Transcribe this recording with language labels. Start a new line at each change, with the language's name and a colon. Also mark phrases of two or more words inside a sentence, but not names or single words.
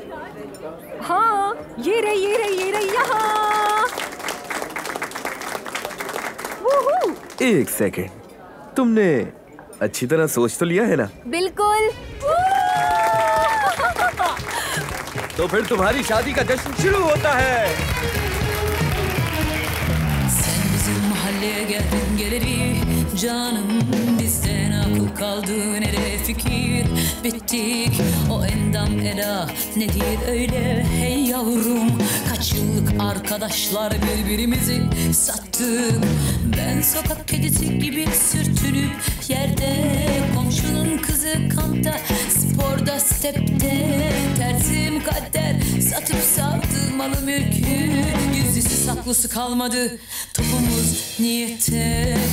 Hindi: हाँ, ये रही यहाँ। एक सेकेंड, तुमने अच्छी तरह सोच तो लिया है ना? बिल्कुल। तो फिर तुम्हारी शादी का जश्न शुरू होता है।
Turkish: Sen bizim mahalleye geldin geleli canım, bizden akıl kaldı nereye fikir bittik o endam ela nedir öyle hey yavrum, kaç yıllık arkadaşlar birbirimizi sattık, ben sokak kedisi gibi sürtünüp yerde, komşunun kızı kampta sporda stepte, tersim kader satıp savdı malı mülkü, gizlisi saklısı kalmadı topumuz niyete.